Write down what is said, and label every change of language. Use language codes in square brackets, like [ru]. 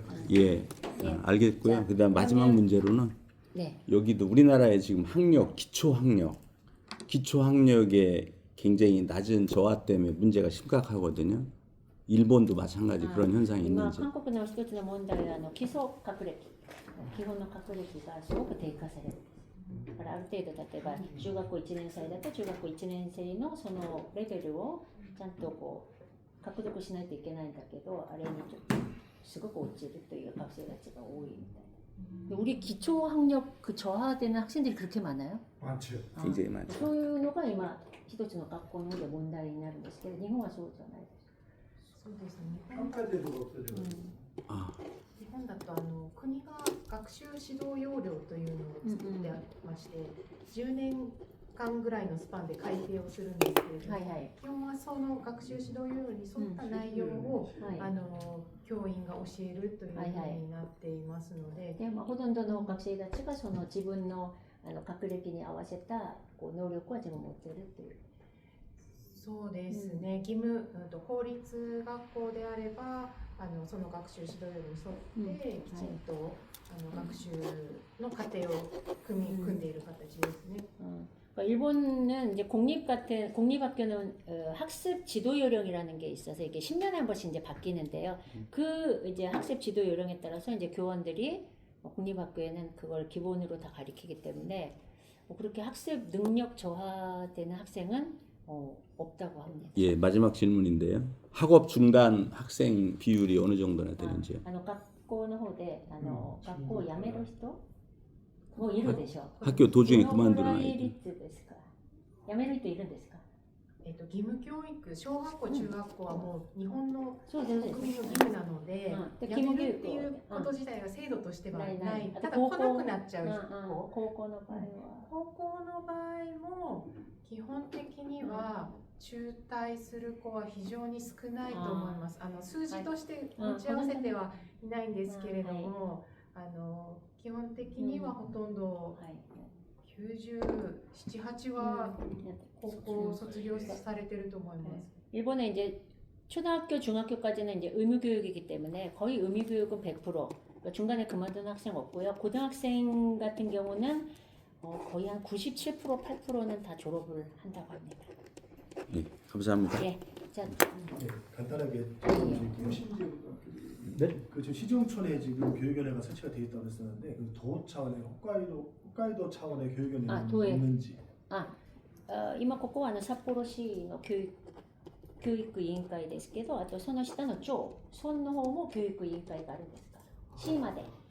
[ko] 예, 알겠고요. 그다음 마지막 문제로는 여기도 우리나라의 지금 학력, 기초학력의 굉장히 낮은 저하 때문에 문제가 심각하거든요. 일본도 마찬가지 그런 현상이 있는지. [ja] 한국의 一つの問題は基礎学歴、基本の学歴がすごく低下される。だからある程度例えば中学校1年生だと中学校1年生のそのレベルをちゃんとこう獲得しないといけないんだけど、あれにちょっとすごく落ちるという学生たちが多いみたいな。 [ko] 우리 기초 학력 그 저하되는 학생들이 그렇게 많아요? 많죠. 굉장히 많죠. [ja] そういうのが今一つの学校の方で問題になるんですけど、日本はそうじゃないです。そうですね。 [ko] 평가제도가 없어져. [ja] 日本だと国が学習指導要領というのを作ってありまして、10年間ぐらいのスパンで改定をするんですけれども、基本はその学習指導要領に沿った内容を、教員が教えるというふうになっていますので、でほとんどの学生たちがその自分の学歴に合わせたこう能力は自分持っているという。そうですね。義務公立学校であればその学習指導要領に沿ってきちんと学習の過程を組んでいる形ですね。 [ko] 일본은 이제 공립학교는 학습 지도 요령이라는 게 있어서 이게 10년에 한 번씩 이제 바뀌는데요. 그 이제 학습 지도 요령에 따라서 이제 교원들이 공립학교에는 그걸 기본으로 다 가르치기 때문에 그렇게 학습 능력 저하되는 학생은 없다고 합니다. 예, 마지막 질문인데요. 학업 중단 학생 비율이 어느 정도나 되는지요? [ja] 学校の方で学校を辞める人もういるでしょ。 [ko] 학교 도중에 [ja] どのぐ [ko] 그만두는 [ja] らい [ko] 아이들. [ja] 率ですか。辞める人いるんですか。義務教育、小学校、中学校はもう日本のそうです国民の義務なので、でやめるっていうこと自体が制度としてはない。ただ来なくなっちゃう子。高校の場合は。高校の場合も基本的には中退する子は非常に少ないと思います。数字として持ち合わせてはいないんですけれども、基本的にはほとんど97、8は高校を卒業されてると思います。 [ko] 일본에 이제 초등학교, 중학교까지는 이제 의무 교육이기 때문에 거의 의무 교육은 100%. 그러니까 중간에 그만둔 학생 없고요. 고등학생 같은 경우는 거의 한 97%, 8%는 다 졸업을 한다고 합니다. 예, 감사합니다. 예. 자, 네, 간단하게 드릴게요. 네? 그 지금 시중촌에 지금 교육위원회가 설치가 돼 있다고 했었는데 그 도 차원의 홋카이도 차원의 교육위원회는 도에. 있는지. [ja] 今ここは札幌市の教育委員会ですけど、あとその下の町村の方も教育委員会があるんですから、市まで。